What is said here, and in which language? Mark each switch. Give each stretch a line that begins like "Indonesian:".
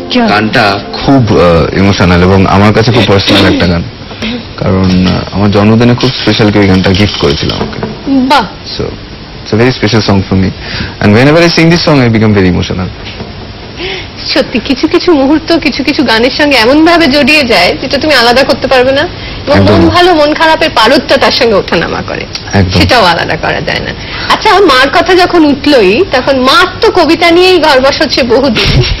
Bangla: গানটা খুব ইমোশনাল এবং আমার কাছে খুব পার্সোনাল একটা গান, কারণ আমার জন্মদিনে খুব স্পেশাল কেউ এই গানটা গিফট করেছিল আমাকে। বাহ,
English: So it's a very special song for me, and whenever I sing this song I become very emotional.
Bangla: সত্যি কিছু কিছু মুহূর্ত কিছু কিছু গানের সঙ্গে এমন ভাবে জড়িয়ে যায় যেটা তুমি আলাদা করতে পারবে না, এবং একদম। মন ভালো মন খারাপের পারদটা তার সঙ্গে ওঠানামা করে, একদম। সেটাও আলাদা করা যায় না। আচ্ছা, মার কথা যখন উঠলোই তখন মার তো কবিতা নিয়েই ঘর বসছে বহুদিন।